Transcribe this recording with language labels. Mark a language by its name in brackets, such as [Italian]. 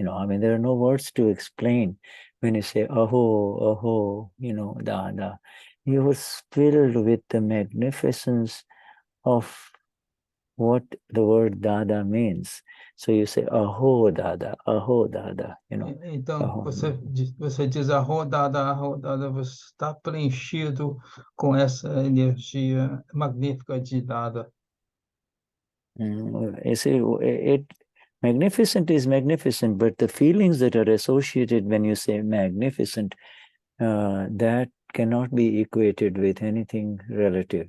[English] You know, I mean, there are no words to explain when you say aho, you know, dada. You were filled with the magnificence of what the word dada means. So you say aho dada, you know. [Portuguese] Então, você diz aho dada, você está preenchido com essa energia magnífica de dada. [English] You see, magnificent is magnificent, but the feelings that are associated when you say magnificent, that cannot be equated with anything relative.